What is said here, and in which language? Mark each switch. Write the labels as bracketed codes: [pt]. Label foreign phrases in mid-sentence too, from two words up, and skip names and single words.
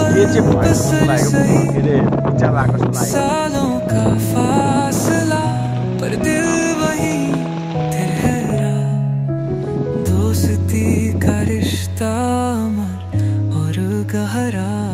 [ne] चाहिँ भएको जस्तो लागेको के अरे इच्छा भएको जस्तो लाग्यो [hi] सालों का फासला पर दिल वही ठहरा दोस्ती का रिश्ता अमर और गहरा